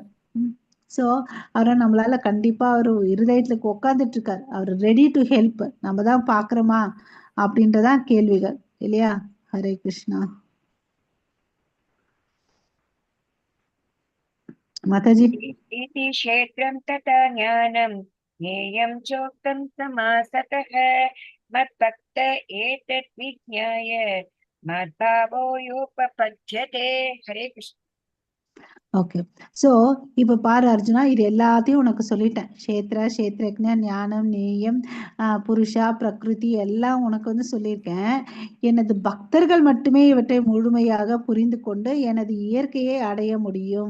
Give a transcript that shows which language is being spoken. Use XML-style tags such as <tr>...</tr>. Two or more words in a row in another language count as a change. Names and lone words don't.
<ta>சோ அவரை நம்மளால கண்டிப்பா அவரு இருதயத்துல உட்கார்ந்துட்டு இருக்காரு, அவர்</ta> <en>ready to help.</en> <ta>நம்ம தான் பாக்குறோமா அப்படின்றதான் கேள்விகள் இல்லையா. ஹரே கிருஷ்ணா. மாதாஜி.</ta> <sa>इति क्षेत्रं तथा ज्ञानं ज्ञेयं चोक्तं समासतः मद्भक्त एतत् विज्ञाय मद्भावो योपपद्यते. हरे कृष्ण.</sa> <ta>ஓகே. சோ இப்ப பாரு அர்ஜுனா, இது எல்லாத்தையும் உனக்கு சொல்லிட்டேன்.</ta> <sa>क्षेत्र क्षेत्रज्ञ ज्ञानं ज्ञेयं पुरुष प्रकृति</sa> <ta>எல்லாம் உனக்கு வந்து சொல்லியிருக்கேன். எனது பக்தர்கள் மட்டுமே இவற்றை முழுமையாக புரிந்து கொண்டு எனது இயற்கையை அடைய முடியும்.</ta>